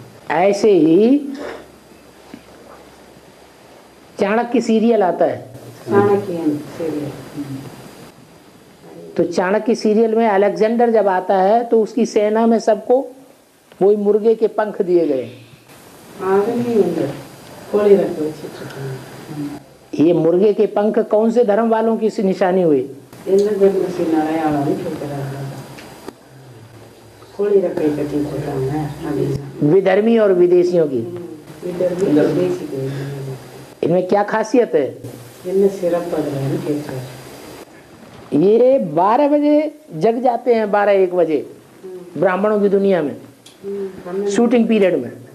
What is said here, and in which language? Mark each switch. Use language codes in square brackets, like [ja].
[hi] ऐसे ही चाणक्य सीरियल आता है। [ta] சாணக்கியன் சரி. [hi] तो चाणक्य सीरियल में अलेक्जेंडर जब आता है तो उसकी सेना में सबको वही मुर्गे के पंख दिए गए। [ta] அதுலேயும் வந்து கோழி ரெக்கை வச்சுட்டு இருக்காங்க. [hi] ये मुर्गे के पंख कौन से धर्म वालों की निशानी हुई? [ta] எந்த தர்மத்தின் அடையாளம்னு கேட்குறாங்க. கோழி ரெக்கை கட்டிட்டு இருக்காங்க அப்படின்னா [hi] विधर्मी और विदेशियों की। [ta] பேசிக்கு [hi] इनमें क्या खासियत है? [ta] என்ன சிறப்பு அதுலன்னு கேட்குறாரு. [hi] ये 12 बजे जग जाते हैं, 12-1 बजे ब्राह्मणों की दुनिया में शूटिंग पीरियड में,